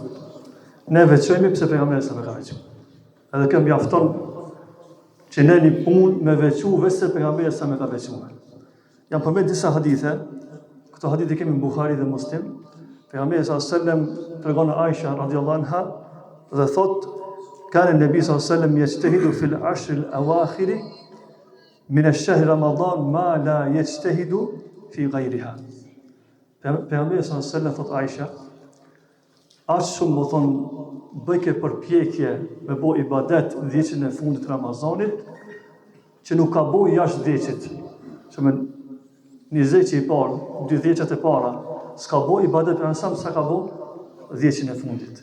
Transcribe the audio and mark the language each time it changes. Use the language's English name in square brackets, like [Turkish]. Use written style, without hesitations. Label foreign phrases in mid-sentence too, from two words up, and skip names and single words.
[Albanian] Ne veçojmë pse pejgamberi sa më ka veçuar. Edhe kjo mjafton që ne një punë me veçu vese pejgamberi sa më ka veçuar. Jam përmend disa hadithe. Këto hadithe kemi në Buhari dhe Muslim. Pejgamberi [Arabic] صلى الله عليه وسلم [Albanian] tregon Aisha [Arabic] رضي الله عنها [Albanian] dhe thot: [Arabic] "كان النبي صلى الله عليه وسلم يجتهد في العشر الأواخر من شهر رمضان ما لا يجتهد في غيرها." [Albanian] Pejgamberi [Arabic] صلى الله عليه وسلم [Albanian] thot Aisha, aq shumë më thon bëjke përpjekje me bo ibadet dhjeqin e fundit të Ramazanit, që nuk ka bo jashtë dhjeqit. Që me një dhjeqi i parë, 2 dhjeqet e para, s'ka bo ibadet për nësam sa ka bo dhjeqin e fundit.